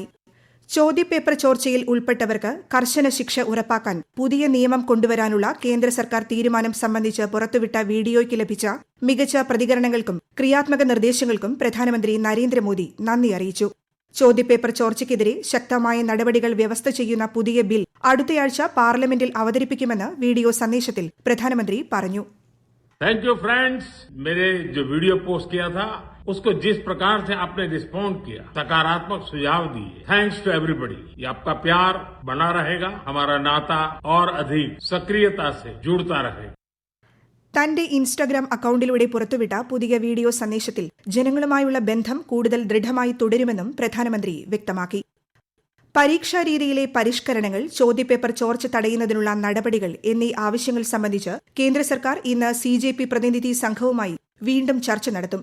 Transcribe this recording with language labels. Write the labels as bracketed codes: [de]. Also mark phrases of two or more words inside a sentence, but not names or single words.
[ml] ചോദ്യപേപ്പർ ചോർച്ചയിൽ ഉൾപ്പെട്ടവർക്ക് കർശന ശിക്ഷ ഉറപ്പാക്കാൻ പുതിയ നിയമം കൊണ്ടുവരാനുള്ള കേന്ദ്ര സർക്കാർ തീരുമാനം സംബന്ധിച്ച് പുറത്തുവിട്ട വീഡിയോയ്ക്ക് ലഭിച്ച മികച്ച പ്രതികരണങ്ങൾക്കും ക്രിയാത്മക നിർദ്ദേശങ്ങൾക്കും പ്രധാനമന്ത്രി നരേന്ദ്രമോദി നന്ദി അറിയിച്ചു. ചോദ്യപേപ്പർ ചോർച്ചയ്ക്കെതിരെ ശക്തമായ നടപടികൾ വ്യവസ്ഥ ചെയ്യുന്ന പുതിയ ബിൽ അടുത്തയാഴ്ച പാർലമെന്റിൽ അവതരിപ്പിക്കുമെന്ന് വീഡിയോ സന്ദേശത്തിൽ പ്രധാനമന്ത്രി പറഞ്ഞു. [en] thank you friends. [hi] मेरे जो वीडियो पोस्ट किया था उसको जिस प्रकार से आपने रिस्पॉन्ड किया, सकारात्मक सुझाव दिए, [en] thanks to everybody. [hi] ये आपका प्यार बना रहेगा, हमारा नाता और अधिक सक्रियता से जुड़ता रहेगा. [ml] തന്റെ ഇൻസ്റ്റഗ്രാം അക്കൌണ്ടിലൂടെ പുറത്തുവിട്ട പുതിയ വീഡിയോ സന്ദേശത്തിൽ ജനങ്ങളുമായുള്ള ബന്ധം കൂടുതൽ ദൃഢമായി തുടരുമെന്നും പ്രധാനമന്ത്രി വ്യക്തമാക്കി. പരീക്ഷാ രീതിയിലെ പരിഷ്കരണങ്ങൾ, ചോദ്യപേപ്പർ ചോർച്ച തടയുന്നതിനുള്ള നടപടികൾ എന്നീ ആവശ്യങ്ങൾ സംബന്ധിച്ച് കേന്ദ്ര സർക്കാർ ഇന്ന് CJP പ്രതിനിധി സംഘവുമായി വീണ്ടും ചർച്ച നടത്തും.